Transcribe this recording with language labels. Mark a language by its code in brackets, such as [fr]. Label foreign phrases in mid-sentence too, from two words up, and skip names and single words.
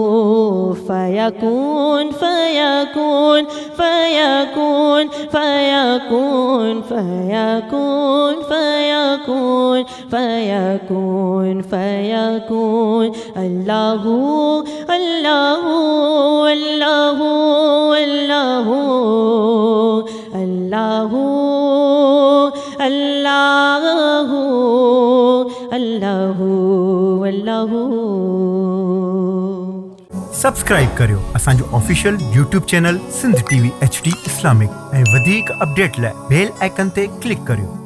[ar] فیکون فیکون فیکون فیکون فیکون فیکون فیکون فیکون اللہ اللہ اللہ اللہ اللہ اللہ اللہ اللہ [sd] सब्सक्राइब करियो असांजो [en] official YouTube channel [sd] सिंध TV HD इस्लामिक ऐं वधीक अपडेट लाइ [en] bell icon [sd] ते क्लिक करियो।